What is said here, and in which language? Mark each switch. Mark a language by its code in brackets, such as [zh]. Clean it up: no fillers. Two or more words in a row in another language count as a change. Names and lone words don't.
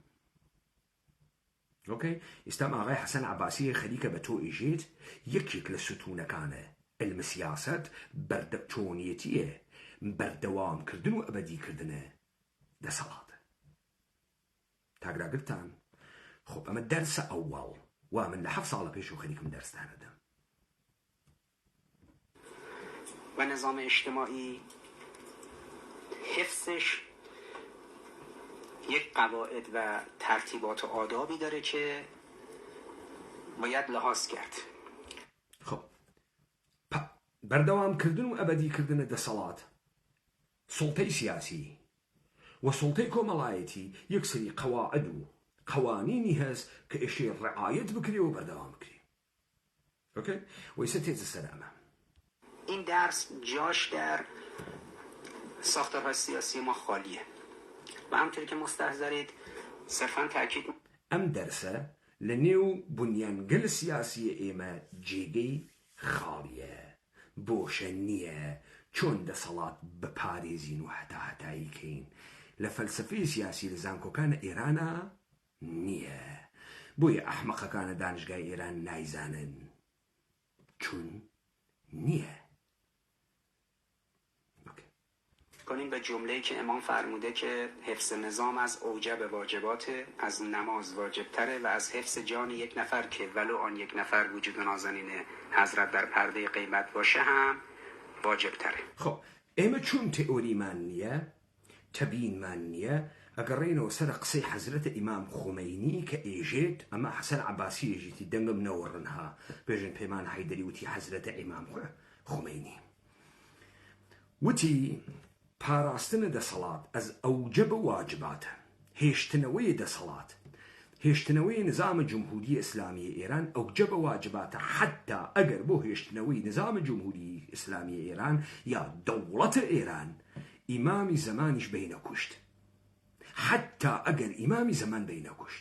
[ckb] ئۆکەی ئێستام ئاغای حەسەن عەباسی خەریکە بە تۆ ئێژێت یەکێک لە ستونەکانە علمە سیاسەت بەردەچۆنیەتیە بەردەوامکردن و ئەبەدیکردنە دەسەڵات. تاگراگرتان خب ئەمە دەرسە ئەوڵ وا من لە 7 ساڵە پێش و خەریکم دەرستانەدەم. [fa] و نظام اجتماعی حفظش یک قواعد و ترتیبات و آدابی داره که باید لحاظ کرد. [ckb] خب بردوام كردن وأبدي كردن دەسەڵات سڵتەی سیاسی وسڵتەی کۆمەڵایەتی یەکسری قەواعد و قوانینی هەست کە ئێشەی ڕعایەت بکرێ و بەردەوام بکرێ. اوکی؟ وایسە تێزە سەر ئەمە. [fa] این درس جاش در ساختارهای سیاسی ما خالیه و همونطوری که مستحضرید صرفا تاکید [ckb] ئەم دەرسە لە نێو بنیانگەل سیاسی ئێمە جێگەی خاڵیە، بۆشە نییە چۆن دەسەڵات بپارێزین و هەتایی کەین لە فەلسفەی سیاسی لە زانکۆکانە ئێرانە نییە. بۆیە ئەحمەقەکانە دانشگای ئێران نایزانن چون نییە. [fa] کنیم به جمله‌ای که امام فرموده که حفظ نظام از [ar] اوجب واجبات، [fa] از نماز واجبتره و از حفظ جان یک نفر که ولو آن یک نفر وجود نازنین حضرت در پرده غیبت باشه هم واجبتره. [ckb] خب ئێمە چون تئۆریمان نییە، تەبیینمان نییە، ئەگەڕێنەوە سەر قسەی حەزرەتە ئیمام خومەینی کە ئێژێت ئەمە حەسەن عەباسی ئێژێتی دەنگم نەوەڕنها بێژن پەیمان حەیدەری وتی حەزرەتە ئیمام خومەینی وتی پاراستنە دەسەڵات ئەز ئەوجەبە واجباتە، هێشتنەوەی دەسەڵات، هێشتنەوەی نظامە جمهوری ئیسلامی ئێران ئەوجەبە واجباتە، حتا ئەگەر بۆ هێشتنەوەی نظامە جمهوری ئیسلامی ئێران یا دەوڵەتە ئێران ئیمامی زەمانیش بینە کوشت، حتا ئەگەر ئیمامی زەمان بینە کوشت.